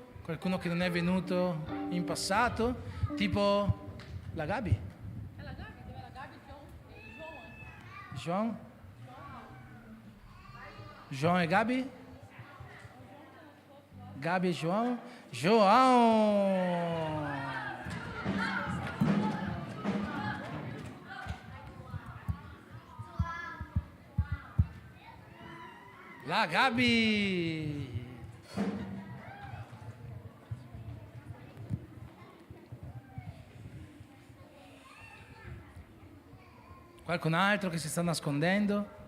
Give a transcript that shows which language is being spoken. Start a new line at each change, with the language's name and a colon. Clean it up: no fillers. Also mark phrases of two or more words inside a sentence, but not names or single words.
Italian: Qualcuno che non è venuto in passato? Tipo la Gabi? È la Gabi, dove è la Gabi? João? João e Gabi? Gabi e João? João! La Gabi! Qualcun altro che si sta nascondendo?